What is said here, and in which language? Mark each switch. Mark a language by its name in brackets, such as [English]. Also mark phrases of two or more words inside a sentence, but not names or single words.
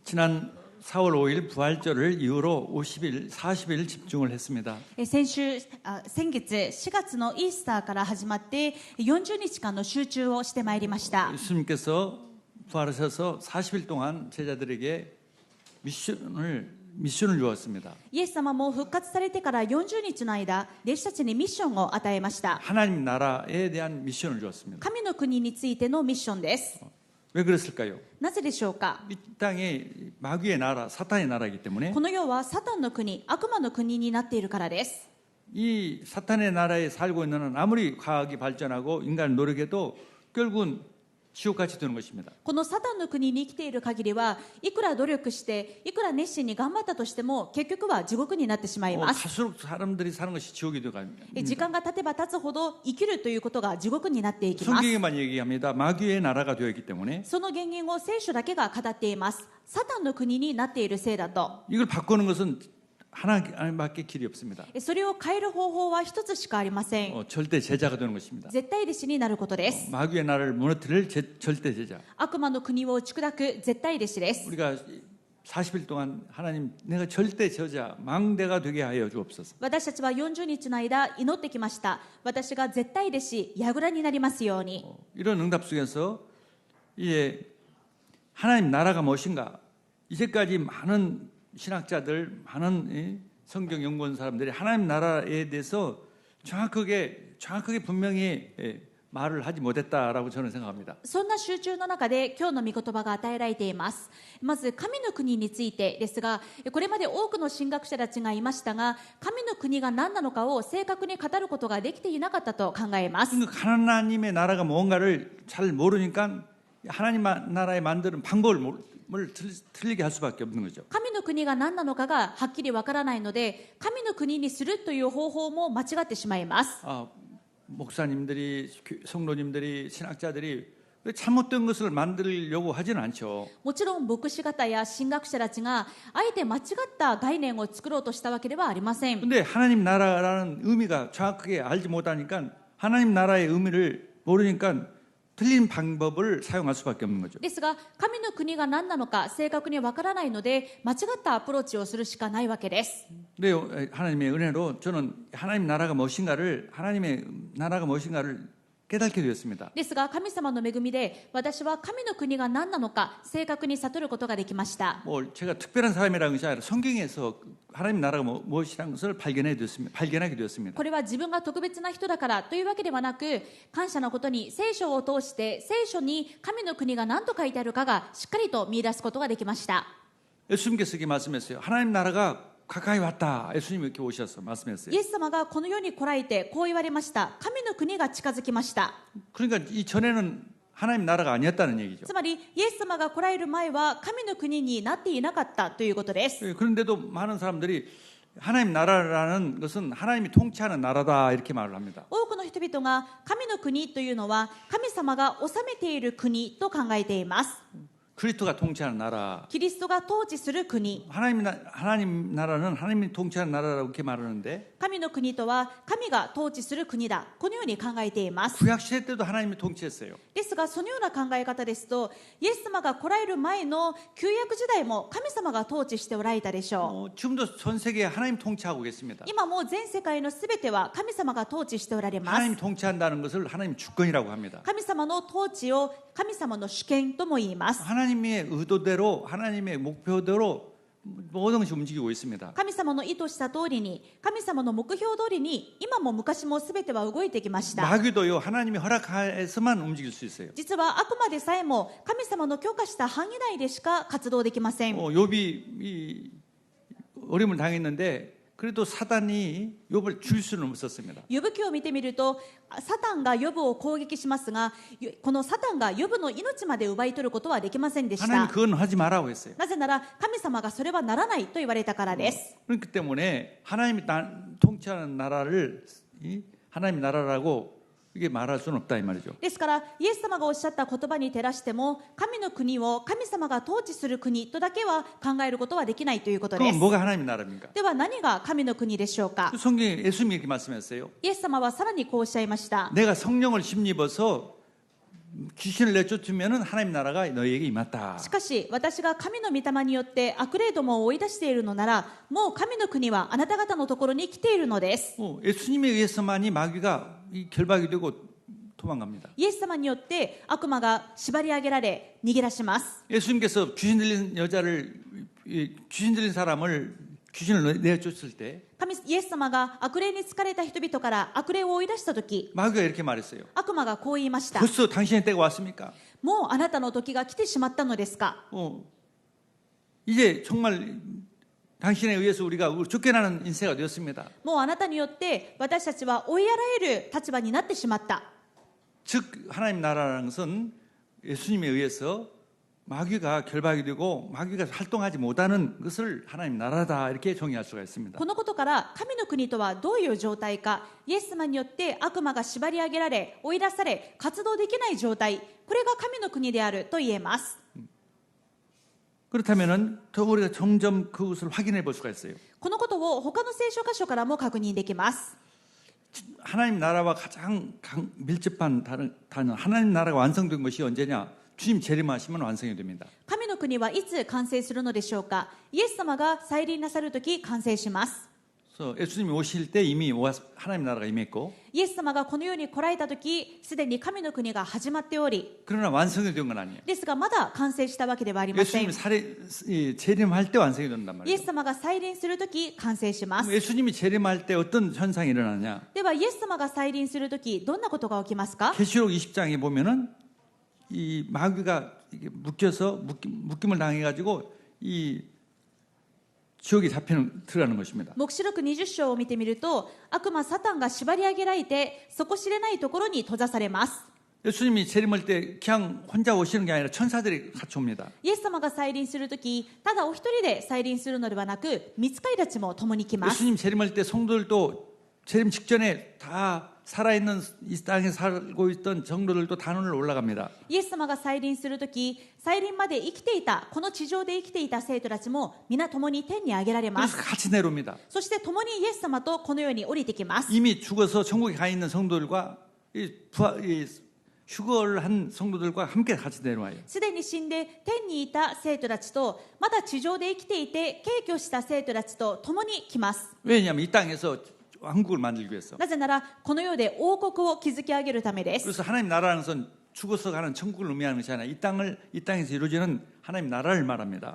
[Korean] 지난 4월 5일 부활절을 이후로 50일, 40일 집중을 했습니다. [Japanese] 先月4月のイースターから始まって40日間の集中をしてまいりました。 [Korean] 예수님께서 부활하셔서 40일 동안 제자들에게 미션을 주었습니다. [Japanese] イエス様も復活されてから40日の間、弟子たちにミッションを与えました。 [Korean] 하나님 나라에 대한 미션을 주었습니다. [Japanese] 神の国についてのミッションです。 [Korean] 왜 그랬을까요? [Japanese] なぜでしょうか。 [Korean] 이 땅에 마귀의 나라, 사탄의 나라이기 때문에 [Japanese] この世はサタンの国、悪魔の国になっているからです。 [Korean] 이 사탄의 나라에 살고 있는 한 아무리 과학이 발전하고 인간을 노력해도 결국은 지옥같이 되는 것입니다. [Japanese] このサタンの国に生きている限りは、いくら努力していくら熱心に頑張ったとしても結局は地獄になってしまいます。 [Korean] 갈수록 사람들이 사는 것이 지옥이 되어갑니다. [Japanese] 時間が経てば経つほど生きるということが地獄になっていきます。 [Korean] 성경에만 얘기합니다. 마귀의 나라가 되어 있기 때문에 [Japanese] その原因を聖書だけが語っています。サタンの国になっているせいだと。 [Korean] 이걸 바꾸는 것은 하나님밖에 길이 없습니다. [Japanese] それを変える方法は一つしかありません。 [Korean] 절대 제자가 되는 것입니다. [Japanese] 絶対弟子になることです。 [Korean] 마귀의 나라를 무너뜨릴 절대 제자. [Japanese] 悪魔の国を打ち砕く絶対弟子です。 [Korean] 우리가 40일 동안 하나님 내가 절대 제자 망대가 되게 하여 주옵소서. [Japanese] 私たちは40日の間祈ってきました。私が絶対弟子、櫓になりますように。 [Korean] 이런 응답 속에서 이제 하나님 나라가 무엇인가 이제까지 많은 신학자들, 많은 성경 연구원 사람들이 하나님 나라에 대해서 정확하게 분명히 말을 하지 못했다라고 저는 생각합니다. [Japanese] そんな集中の中で今日の御言葉が与えられています。まず神の国についてですが、これまで多くの神学者たちがいましたが、神の国が何なのかを正確に語ることができていなかったと考えます。 [Korean] 하나님의 나라가 뭔가를 잘 모르니까 하나님 나라에 만드는 방법을 틀리게 할 수밖에 없는 거죠. [Japanese] 神の国が何なのかがはっきりわからないので、神の国にするという方法も間違ってしまいます。 [Korean] 목사님들이, 성도님들이, 신학자들이 왜 잘못된 것을 만들려고 하지는 않죠. [Japanese] もちろん牧師方や神学者たちがあえて間違った概念を作ろうとしたわけではありません。 [Korean] 근데 하나님 나라라는 의미가 정확하게 알지 못하니까 하나님 나라의 의미를 모르니까 틀린 방법을 사용할 수밖에 없는 거죠. [Japanese] ですが神の国が何なのか正確にわからないので間違ったアプローチをするしかないわけです。 [Korean] 근데 하나님의 은혜로 저는 하나님 나라가 무엇인가를 깨닫게 되었습니다. [Japanese] ですが神様の恵みで私は神の国が何なのか正確に悟ることができました。 [Korean] 제가 특별한 사람이라는 것이 아니라 성경에서 하나님 나라가 무엇이라는 것을 발견하게 되었습니다. [Japanese] これは自分が特別な人だからというわけではなく、感謝のことに聖書を通して聖書に神の国が何と書いてあるかがしっかりと見出すことができました。 [Korean] 예수님께서 이렇게 말씀했어요. 하나님 나라가 가까이 왔다. 예수님이 이렇게 오셔서 말씀했어요. [Japanese] イエス様がこの世に来られてこう言われました。神の国が近づきました。 [Korean] 그러니까 이 전에는 하나님 나라가 아니었다는 얘기죠. [Japanese] つまりイエス様が来られる前は神の国になっていなかったということです。 [Korean] 그런데도 많은 사람들이 하나님 나라라는 것은 하나님이 통치하는 나라다 이렇게 말을 합니다. [Japanese] 多くの人々が神の国というのは神様が治めている国と考えています。 [Korean] 그리스도가 통치하는 나라. [Japanese] キリストが統治する国。 [Korean] 하나님 나라는 하나님이 통치하는 나라라고 이렇게 말하는데 [Japanese] 神の国とは神が統治する国だ。このように考えています。 [Korean] 구약 시대 때도 하나님이 통치했어요. [Japanese] ですがそのような考え方ですと、イエス様が来られる前の旧約時代も神様が統治しておられたでしょう。 [Korean] 지금도 전 세계에 하나님 통치하고 계십니다. [Japanese] 今も全世界のすべては神様が統治しておられます。 [Korean] 하나님 통치한다는 것을 하나님 주권이라고 합니다. [Japanese] 神様の統治を神様の主権とも言います。 [Korean] 하나님의 의도대로 하나님의 목표대로 모든 것이 움직이고 있습니다. [Japanese] 神様の意図した通りに、神様の目標通りに今も昔もすべては動いてきました。 [Korean] 마귀도요 하나님이 허락해서만 움직일 수 있어요. [Japanese] 実は悪魔でさえも神様の許可した範囲内でしか活動できません。 [Korean] 욥이 어려움을 당했는데 그래도 사단이 욥을 줄 수는 없었습니다. [Japanese] ヨブ記を見てみると、サタンがヨブを攻撃しますが、このサタンがヨブの命まで奪い取ることはできませんでし [Korean] 하나님 [Japanese] た。 [Korean] 그건 하지 말라고 했어요. [Japanese] なぜなら神様がそれはならないと言われたからです。 [Korean] 그렇기 때문에 하나님이 통치하는 나라를 하나님 나라라고 이게 말할 수는 없다 이 말이죠. [Japanese] ですからイエス様がおっしゃった言葉に照らしても、神の国を神様が統治する国とだけは考えることはできないということで [Korean] 그럼 [Japanese] す。 [Korean] 뭐가 하나님 나라입니까? [Japanese] では何が神の国でしょうか。 [Korean] 성경에 예수님이 이렇게 말씀했어요. [Japanese] イエス様はさらにこうおっしゃいました。 [Korean] 내가 성령을 심입어서 귀신을 내쫓으면은 하나님 나라가 너희에게 임했다. [Japanese] しかし私が神の御霊によって悪霊どもを追い出しているのなら、もう神の国はあなた方のところに来ているのです。 [Korean] 예수님에 의해서만이 마귀가 결박이 되고 도망갑니다. [Japanese] イエス様によって悪魔が縛り上げられ逃げ出します。 [Korean] 예수님께서 귀신 들린 여자를 귀신 들린 사람을 귀신을 내쫓을 때 [Japanese] イエス様が悪霊に疲れた人々から悪霊を追い出したとき、 [Korean] 마귀가 이렇게 말했어요. [Japanese] 悪魔がこう言いました。 [Korean] 벌써 당신의 때가 왔습니까? [Japanese] もうあなたの時が来てしまったのですか。 [Korean] 이제 정말 당신에 의해서 우리가 쫓겨나는 인생가 되었습니다. [Japanese] もうあなたによって私たちは追いやられる立場になってしまった。 [Korean] 즉 하나님 나라라는 것은 예수님에 의해서 마귀가 결박이 되고 마귀가 활동하지 못하는 것을 하나님 나라다 이렇게 정의할 수가 있습니다. [Japanese] このことから神の国とはどういう状態か、イエス様によって悪魔が縛り上げられ追い出され活動できない状態、これが神の国であると言えます。 [Korean] 그렇다면은 더 우리가 점점 그것을 확인해 볼 수가 있어요. [Japanese] このことを他の聖書箇所からも確認できます。 [Korean] 하나님 나라와 가장 밀접한 단어 하나님 나라가 완성된 것이 언제냐? 주님 재림하시면 완성이 됩니다. [Japanese] 神の国はいつ完成するのでしょうか。イエス様が再臨なさるとき完成します。 [Korean] 그래서 예수님이 오실 때 이미 하나님 나라가 임했고 [Japanese] イエス様がこの世に来られたとき、すでに神の国が始まっており、 [Korean] 그러나 완성이 된 건 아니에요. [Japanese] ですがまだ完成したわけではありません。 [Korean] 예수님이 재림할 때 완성이 된단 [Japanese] イエ [Korean] 말이에요. [Japanese] ス様が再臨するとき完成します。 [Korean] 예수님이 재림할 때 어떤 현상이 일어나냐? [Japanese] ではイエス様が再臨するときどんなことが起きますか。 [Korean] 계시록 20장에 보면은 이 마귀가 이게 묶여서 묶임을 당해가지고 이 지옥에 들어가는 것입니다. [Japanese] 黙示録20章を見てみると、悪魔サタンが縛り上げられて底知れないところに閉ざされます。 [Korean] 예수님이 재림할 때 그냥 혼자 오시는 게 아니라 천사들이 같이 옵니다. [Japanese] イエス様が再臨するとき、ただお一人で再臨するのではなく、御使いたちも共に来ます。 [Korean] 예수님 재림할 때 성도들도 재림 직전에 다 살아있는 이 땅에 살고 있던 성도들도 단원을 올라갑니다. [Japanese] イエス様が再臨するとき、再臨まで生きていた、この地上で生きていた生徒たちも皆共に天に上げられま [Korean] 그래서 [Japanese] す。 [Korean] 같이 내려옵니다. [Japanese] そして共にイエス様とこの世に降りてきます。 [Korean] 이미 죽어서 천국에 가 있는 성도들과 이 휴거를 한 성도들과 함께 같이 내려와요. [Japanese] すでに死んで天にいた生徒たちと、まだ地上で生きていて敬虚した生徒たちと共に来ます。 [Korean] 왜냐하면 이 땅에서 왕국을 만들기 위해서. [Japanese] なぜならこの世で王国を築き上げるためです。 [Korean] 그래서 하나님 나라는 것은 죽어서 가는 천국을 의미하는 것이 아니라 이 땅에서 이루어지는 하나님 나라를 말합니다.